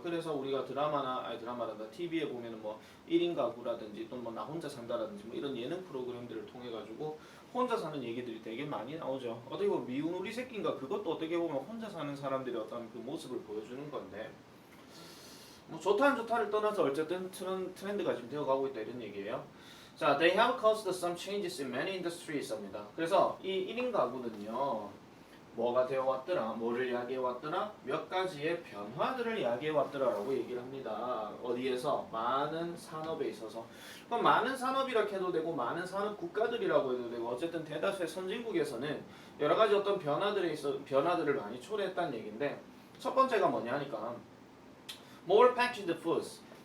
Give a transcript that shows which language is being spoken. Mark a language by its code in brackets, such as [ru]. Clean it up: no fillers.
[ko] 그래서 우리가 드라마란다 TV에 보면은 1인 가구라든지 또 나 혼자 산다라든지 이런 예능 프로그램들을 통해 가지고 혼자 사는 얘기들이 되게 많이 나오죠. 어떻게 보면 미운 우리 새끼인가 그것도 어떻게 보면 혼자 사는 사람들의 어떤 그 모습을 보여주는 건데 좋다 안 좋다를 떠나서 어쨌든 트렌드가 지금 되어가고 있다 이런 얘기예요. [en] 자, they have caused some changes in many industries 입니다. [ko] 그래서 이 1인 가구는요, 뭐가 되어 왔더라, 뭐를 이야기해 왔더라, 몇 가지의 변화들을 이야기해 왔더라라고 얘기를 합니다. 어디에서? 많은 산업에 있어서. 그럼 많은 산업이라 해도 되고, 많은 산업 국가들이라고 해도 되고, 어쨌든 대다수의 선진국에서는 여러 가지 어떤 변화들을 많이 초래했다는 얘기인데, 첫 번째가 뭐냐 하니까, more packaged foods.